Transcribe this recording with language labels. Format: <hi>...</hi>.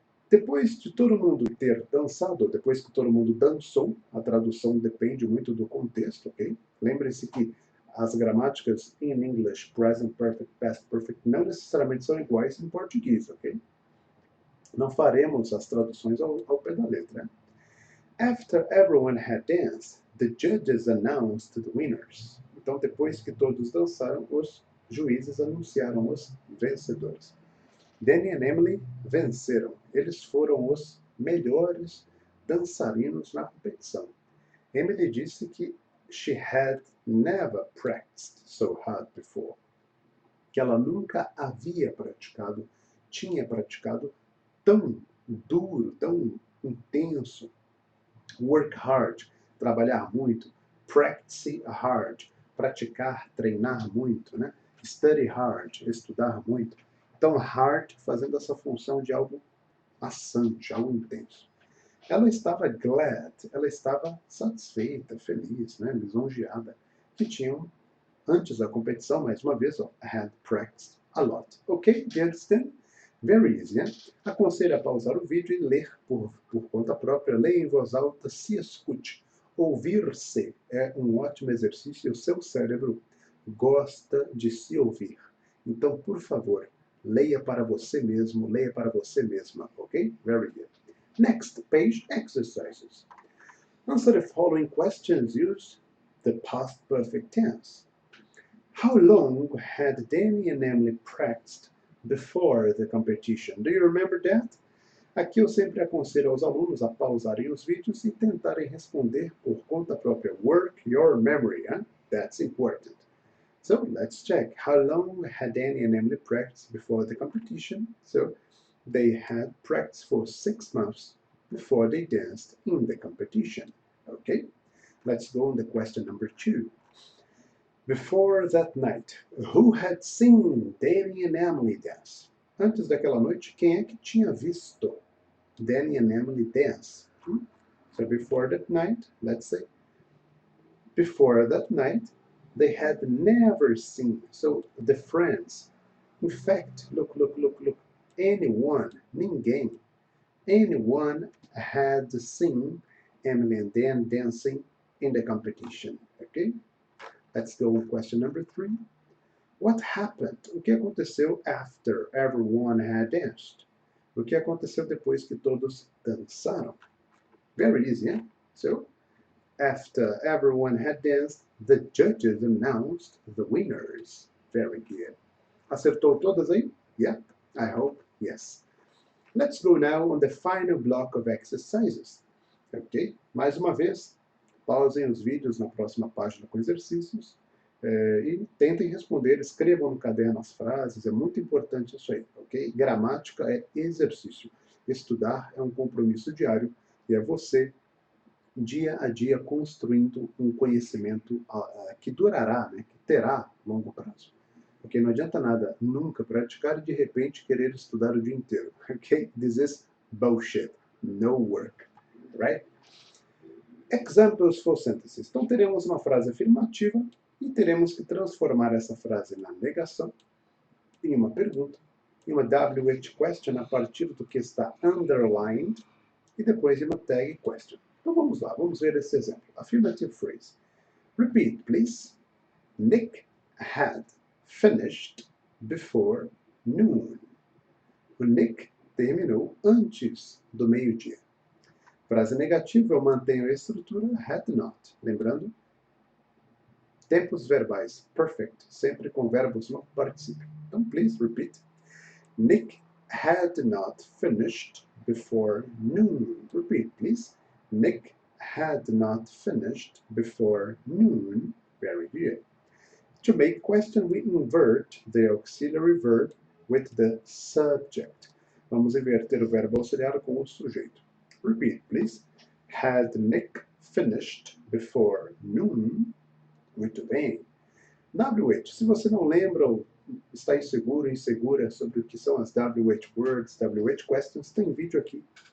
<pt>Depois de todo mundo ter dançado, depois que todo mundo dançou, a tradução depende muito do contexto, ok? Lembre-se que as gramáticas</pt> <en>in English,</en> <pt>present perfect, past perfect, não necessariamente são iguais em português, ok? Não faremos as traduções ao pé da letra. Né?</pt> <en>After everyone had danced, the judges announced the winners.</en> <pt>Então, depois que todos dançaram, os juízes anunciaram os vencedores. Danny e Emily venceram. Eles foram os melhores dançarinos na competição. Emily disse que</pt> <en>she had never practiced so hard before.</en> <pt>Que ela nunca havia praticado, tinha praticado tão duro, tão intenso.</pt> <en>Work hard,</en> <pt>trabalhar muito.</pt> <en>Practice hard,</en> <pt>praticar, treinar muito, né?</pt> <en>Study hard,</en> <pt>estudar muito. Então, hard fazendo essa função de algo maçante, algo intenso. Ela estava glad, ela estava satisfeita, feliz, né? Lisonjeada, que tinham, antes da competição, mais uma vez,</pt> <en>had practiced a lot.</en> <pt>Ok?</pt> <en>Do you understand? Very easy,</en> <pt>né? Aconselho a pausar o vídeo e ler por conta própria. Leia em voz alta, se escute. Ouvir-se é um ótimo exercício e o seu cérebro gosta de se ouvir. Então, por favor, leia para você mesmo, leia para você mesma, ok?</pt> <en>Very good. Next page, exercises. Answer the following questions. Use the past perfect tense. How long had Danny and Emily practiced before the competition? Do you remember that?</en> <pt>Aqui eu sempre aconselho aos alunos a pausarem os vídeos e tentarem responder por conta própria.</pt> <en>Work your memory, huh? That's important. So let's check. How long had Danny and Emily practiced before the competition? So they had practiced for 6 months before they danced in the competition. Okay? Let's go on to question number 2. Before that night, who had seen Danny and Emily dance?</en> <pt>Antes daquela noite, quem é que tinha visto</pt> <en>Danny and Emily dance? So before that night, let's say, before that night, they had never seen. So the friends, in fact, look, anyone, ninguém, anyone had seen Emily and Dan dancing in the competition. Okay? Let's go with question number 3. What happened?</en> <pt>O que aconteceu</pt> <en>after everyone had danced?</en> <pt>O que aconteceu depois que todos dançaram?</pt> <en>Very easy, eh? So, after everyone had danced, the judges announced the winners. Very good.</en> <pt>Acertou todas aí?</pt> <en>Yeah, I hope yes. Let's go now on the final block of exercises. Ok?</en> <pt>Mais uma vez, pausem os vídeos na próxima página com exercícios e tentem responder, escrevam no caderno as frases, é muito importante isso aí, ok? Gramática é exercício. Estudar é um compromisso diário e é você, dia a dia, construindo um conhecimento que durará, né, que terá longo prazo. Porque não adianta nada nunca praticar e de repente querer estudar o dia inteiro.</pt> <en>Ok? This is bullshit. No work. Right? Examples for sentences.</en> <pt>Então teremos uma frase afirmativa e teremos que transformar essa frase na negação em uma pergunta em uma WH question a partir do que está underlined e depois em uma tag question. Então vamos lá, vamos ver esse exemplo.</pt> <en>Affirmative phrase. Repeat, please. Nick had finished before noon.</en> <pt>O Nick terminou antes do meio-dia. Frase negativa, eu mantenho a estrutura had not. Lembrando, tempos verbais perfect, sempre com verbos no particípio.</pt> <en>Então, please repeat. Nick had not finished before noon. Repeat, please. Nick had not finished before noon. Very good. To make question, we invert the auxiliary verb with the subject.</en> <pt>Vamos inverter o verbo auxiliar com o sujeito.</pt> <en>Repeat, please. Had Nick finished before noon?</en> <pt>Muito bem. WH. Se você não lembra ou está inseguro, insegura sobre o que são as WH words, WH questions, tem vídeo aqui.</pt>